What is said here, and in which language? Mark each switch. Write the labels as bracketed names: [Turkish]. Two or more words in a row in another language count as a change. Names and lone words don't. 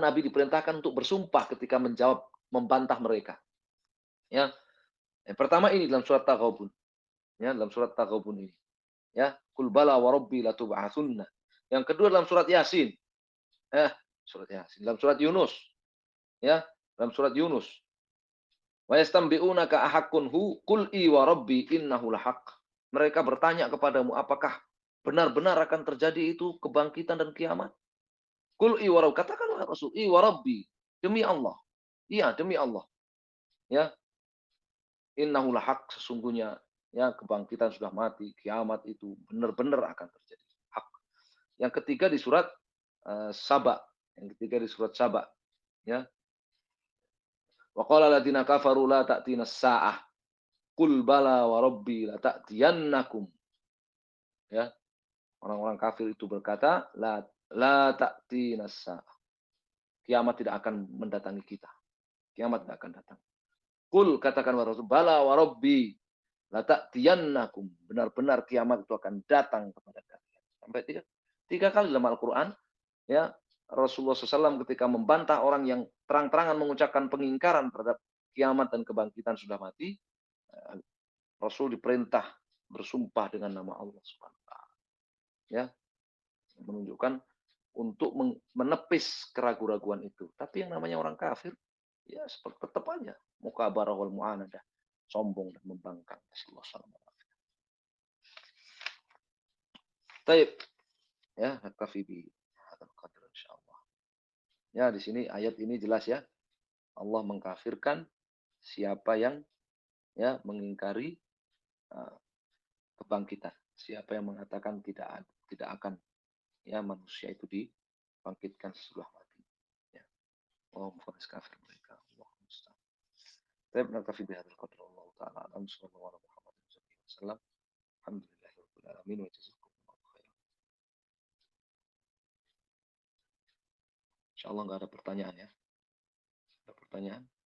[Indonesian] Nabi diperintahkan untuk bersumpah ketika menjawab membantah mereka. Ya, yang pertama ini dalam surat Taghabun. Ya, dalam surat Taghabun ini. Ya, [Arabic] قل بلى وربي لتبعثن. [Indonesian] Yang kedua dalam surat Yasin. Ya, surat Yasin. Dalam surat Yunus. Ya, dalam surat Yunus. [Arabic] ويستنبئونك أحق هو قل إي وربي إنه لحق. [Indonesian] Mereka bertanya kepadamu, apakah benar-benar akan terjadi itu kebangkitan dan kiamat? [Arabic] قل إي وربي, [Indonesian] katakanlah Rasul, [Arabic] إي وربي, [Indonesian] demi Allah. Iya, demi Allah. Ya, [Arabic] إنه لحق, [Indonesian] sesungguhnya ya kebangkitan sudah mati, kiamat itu benar-benar akan terjadi. Hak. Yang ketiga di surat Saba. Yang ketiga di surat Saba. Ya. [Arabic] وقال الذين كفروا لا تأتينا الساعة. قل بلى وربي لتأتينكم. [Indonesian] Ya. Orang-orang kafir itu berkata, [Arabic] لا تأتينا الساعة. [Indonesian] Kiamat tidak akan mendatangi kita. Kiamat tidak akan datang. [Arabic] Qul, katakan wa rasul, بلى وربي لتأتينكم. [Indonesian] Benar-benar kiamat itu akan datang kepada kalian. Sampai tiga kali dalam Al-Quran, ya, Rasulullah SAW ketika membantah orang yang terang-terangan mengucapkan pengingkaran terhadap kiamat dan kebangkitan sudah mati, Rasul diperintah bersumpah dengan nama Allah [Arabic] سبحانه وتعالى. [Indonesian] Ya, menunjukkan untuk menepis keraguan-raguan itu. Tapi yang namanya orang kafir, ya seperti tetap aja [Arabic] مكابرة والمعاندة, [Indonesian] sombong dan membangkang. [Arabic] Taib, ya, نكتفي بهذا القدر إن شاء الله. [Indonesian] Ya, di sini ayat ini jelas ya. Allah mengkafirkan siapa yang ya mengingkari uh, kebangkitan. Siapa yang mengatakan tidak akan ya manusia itu dibangkitkan sesudah mati. Ya. Allah memfonis kafir mereka. [Arabic] الله المستعان. طيب، نكتفي بهذا القدر. الله تعالى أعلم صلى الله عليه وسلم. الحمد لله رب العالمين وجزاكم الله خيرا. [Indonesian] Insyaallah enggak ada pertanyaan ya. Ada pertanyaan?